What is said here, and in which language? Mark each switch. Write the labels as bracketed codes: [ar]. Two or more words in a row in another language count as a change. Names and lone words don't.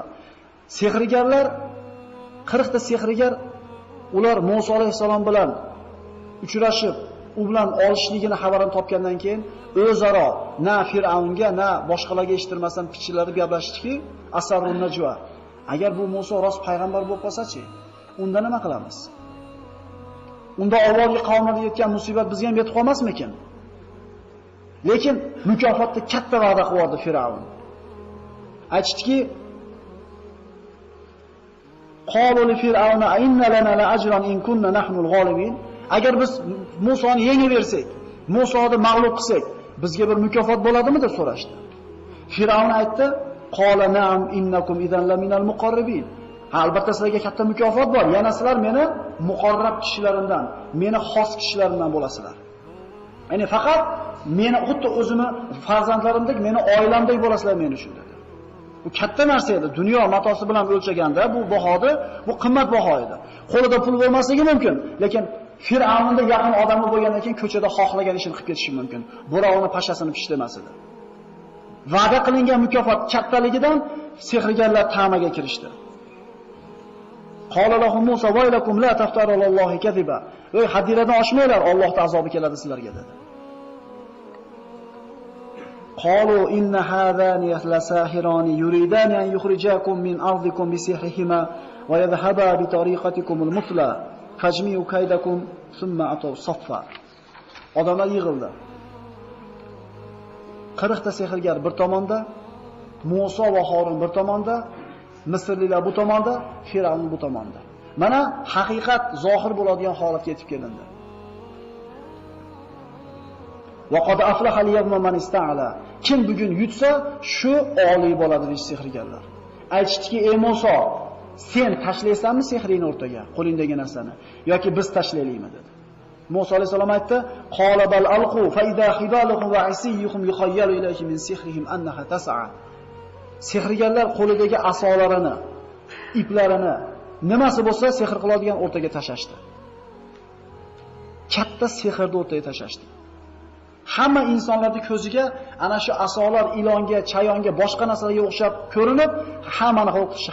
[uz] Sehrgarlar 40 ta sehrgar ular Musa alayhisalom bilan uchrashib, u bilan olishligini xabarini topgandan keyin o'zaro na Fir'avnga, na boshqalarga eshittirmasdan pichirlarni gaplashdiki, [ar] أسروا النجوى. [uz] Agar bu Musa rost payg'ambar bo'lib qolsa-chi, unda nima qilamiz? Unda avvalgi qavmlarga yetgan musibat bizga ham yetib qolmasmikin? Lekin mukofotda katta va'da qildi Fir'avn. Aytishdiki: [ar] "قالوا لفرعون إن لنا لأجرا إن كنا نحن الغالبين." [uz] Agar biz Musoni yengib bersak, Musoni mag'lub qilsak, bizga bir mukofot bo'ladimi deb so'rashdi. Fir'avn aytdi: [ar] "قال نعم إنكم إذا لمن المقربين." [uz] Albatta sizlarga katta mukofot bor. Yana sizlar meni muqarrab kishilarimdan, meni xos kishilarimdan bo'lasizlar. Ya'ni faqat meni xuddi o'zimni farzandlarimdek, meni oilamdek bo'lasizlar men uchun dedi. Bu katta narsa edi. Dunyo matosi bilan o'lchaganda bu bahodi, bu qimmat baho edi. Qo'lida pul bo'lmasligi mumkin, lekin Fir'avnda yaqin odami bo'lgandan keyin ko'chada xohlagan ishini qilib ketishi mumkin. Birovni pashasini pishlamas edi. Va'da qilingan mukofot kattaligidan sehrgarlar ta'maga kirishdi. [ar] قال لهم موسى ويلكم لا تفتروا على الله كذبا. [uz] Ey, haddinglardan oshmanglar, Allohning azobi keladi sizlarga dedi. [ar] قالوا إن هذان لساحران يريدان أن يخرجاكم من أرضكم بسحرهما ويذهبا بطريقتكم المثلى فأجمعوا كيدكم ثم ائتوا صفا. [uz] Odamlar yig'ildi. 40 ta sehrgar bir tomonda, Musa va Harun bir tomonda, Misrliklar bu tomonda, Fir'avn bu tomonda. Mana haqiqat zohir bo'ladigan holatga yetib kelindi. [ar] وقد أفلح اليوم من استعلى. [uz] Kim bugun yutsa, shu oliy bo'ladi deydi sehrgarlar. Aytishdiki: "Ey Musa, sen tashlaysanmi sehringni o'rtaga, qo'lingdagi narsani, yoki biz tashlaylikmi?" dedi. Musa alayhisalom aytdi: [ar] "قال بل ألقوا فإذا حبالهم وعصيهم يخيل إليه من سحرهم أنها تسعى." [uz] Sehrgarlar qo'lidagi asolarini, iplarini, nimasi bo'lsa sehr qiladigan o'rtaga tashashdi. Katta sehrni o'rtaga tashashdi. Hamma insonlarning ko'ziga ana shu asolar ilonga, chayonga, boshqa narsalarga o'xshab ko'rinib, hammani qo'rqitishi.